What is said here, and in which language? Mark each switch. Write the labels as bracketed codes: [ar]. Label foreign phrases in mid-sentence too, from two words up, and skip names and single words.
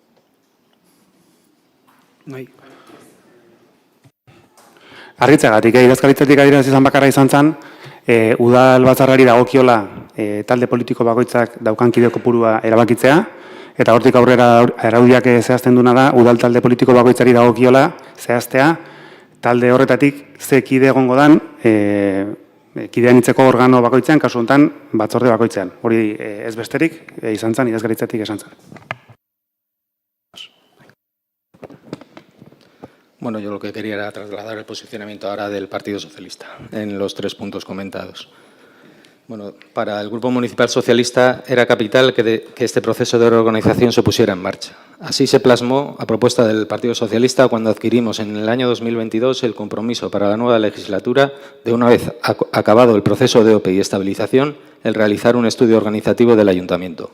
[eu] Argitzegatik, idazkaritzatik adierazi izan bakarra izan zen, udal batzarrari dagokiola talde politiko bakoitzak daukan kide kopurua erabakitzea, eta hortik aurrera araudiak zehazten duna da, udal talde politiko bakoitzari dagokiola zehaztea, talde horretatik ze kide egongo dan, kidean hitzeko organo bakoitzean, kasu honetan batzorde bakoitzean. Hori ez besterik, izan zen, idazkaritzatik esan zen. [es] Bueno, yo lo que quería era trasladar el posicionamiento ahora del Partido Socialista en los 3 puntos comentados. Bueno, para el Grupo Municipal Socialista era capital que este proceso de reorganización se pusiera en marcha. Así se plasmó a propuesta del Partido Socialista cuando adquirimos en el año 2022 el compromiso para la nueva legislatura de, una vez acabado el proceso de OPE y estabilización, el realizar un estudio organizativo del Ayuntamiento.